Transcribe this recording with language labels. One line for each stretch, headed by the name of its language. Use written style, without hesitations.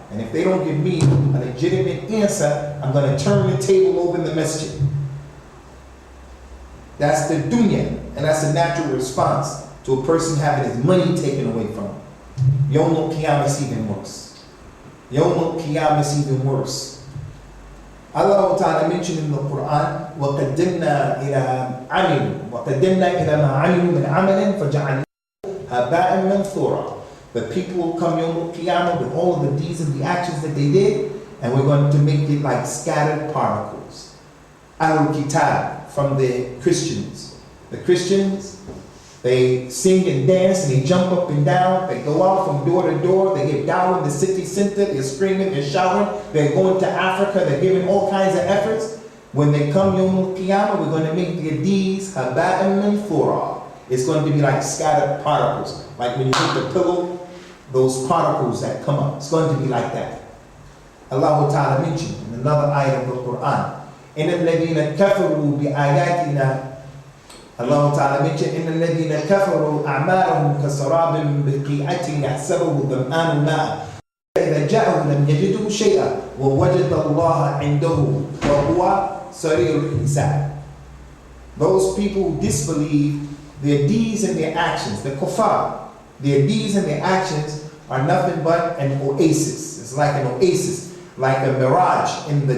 English: And if they don't give me a legitimate answer, I'm going to turn the table over in the masjid. That's the dunya, and that's a natural response to a person having his money taken away from him. Yawmul Qiyamah is even worse. Yawmul Qiyamah is even worse. Allah Ta'ala mentioned in the Quran,
Arabic: وَقَدِّمْنَا إِلَىٰ عَمِلُوا وَقَدِّمْنَا إِلَىٰ مَا عَمِلُوا مِنْ عَمَلٍ فَجَعَلْنَاهُ هَبَاءً مَنْثُورًا.
English: The people will come Yawmul Qiyamah with all of the deeds and the actions that they did, and we're going to make it like scattered particles. Al-Kitab, from the Christians. The Christians, they sing and dance and they jump up and down. They go out from door to door. They get down in the city center. They're screaming, they're shouting. They're going to Africa. They're giving all kinds of efforts. When they come Yawmul Qiyamah, we're going to make their deeds haba'an manthura. It's going to be like scattered particles. Like when you hit the pillow, those particles that come up. It's going to be like that. Allah Ta'ala mentioned in another ayat of the Quran,
Arabic: إن الذين كفروا بآياتنا
English: Allah Ta'ala mentioned
Arabic: إن الذين كفروا أعمالهم كسراب بقيعة يحسبه الظمآن ماء إذا جاءه لم يجده شيئا ووجد الله عنده وهو سريع الحساب.
English: Those people who disbelieve, their deeds and their actions, the kuffar, their deeds and their actions are nothing but an oasis. It's like an oasis, like a mirage in the